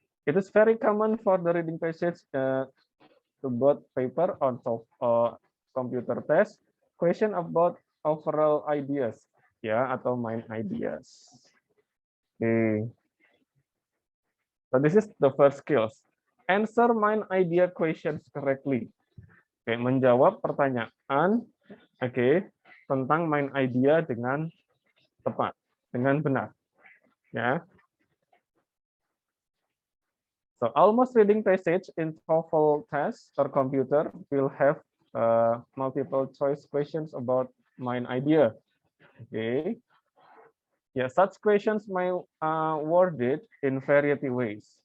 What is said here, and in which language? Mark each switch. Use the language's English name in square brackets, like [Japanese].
[English] It is very common for the reading passage to both paper on computer test, question about overall ideas, [Indonesian] ya, atau [English] main ideas. So this is the first skills. Answer main idea questions correctly. [Indonesian] Menjawab pertanyaan, tentang main idea dengan tepat, dengan benar. Ya. [English] So almost reading passage in TOEFL test or computer will have multiple choice questions about main idea. Yeah, such questions may worded in variety ways.